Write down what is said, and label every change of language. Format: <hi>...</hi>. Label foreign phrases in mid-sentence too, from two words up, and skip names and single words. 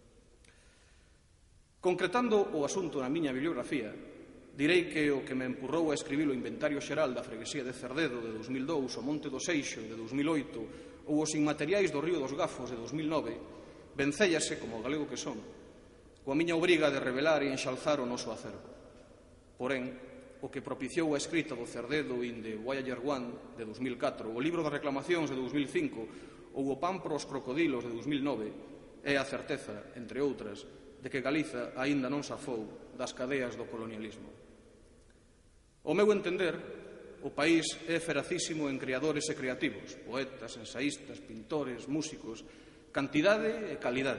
<gl>Concretando o asunto na miña bibliografía, direi que o que me empurrou a escribir o Inventario Xeral da Freguesía de Cerdedo de 2002, o Monte do Seixo de 2008 ou os inmateriais do Río dos Gafos de 2009, vencéllase, como galego que son, coa miña obriga de revelar e enxalzar o noso acervo. Porén, o que propiciou a escrita do Cerdedo in the Voyager 1 de 2004, o Libro das Reclamacións de 2005 ou o Pan para os Crocodilos de 2009 é a certeza, entre outras, de que Galiza aínda non safou das cadeas do colonialismo. Ao meu entender, o país é feracísimo en creadores e creativos, poetas, ensaístas, pintores, músicos, cantidade e calidade.</gl>